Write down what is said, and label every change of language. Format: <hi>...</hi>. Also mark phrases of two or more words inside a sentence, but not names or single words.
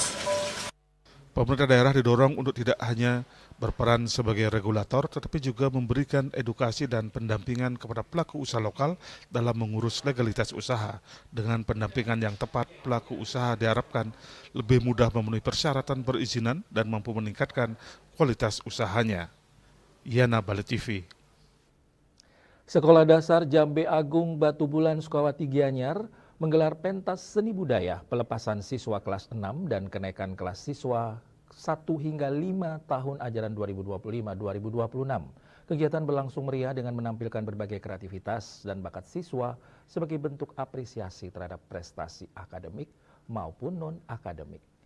<id>Pemerintah daerah didorong untuk tidak hanya berperan sebagai regulator, tetapi juga memberikan edukasi dan pendampingan kepada pelaku usaha lokal dalam mengurus legalitas usaha. Dengan pendampingan yang tepat, pelaku usaha diharapkan lebih mudah memenuhi persyaratan perizinan dan mampu meningkatkan kualitas usahanya. Yana Bali TV. Sekolah Dasar Jambe Agung Batu Bulan Sukawati Gianyar menggelar pentas seni budaya pelepasan siswa kelas 6 dan kenaikan kelas siswa 1 hingga 5 tahun ajaran 2025-2026. Kegiatan berlangsung meriah dengan menampilkan berbagai kreativitas dan bakat siswa sebagai bentuk apresiasi terhadap prestasi akademik maupun non-akademik.</id>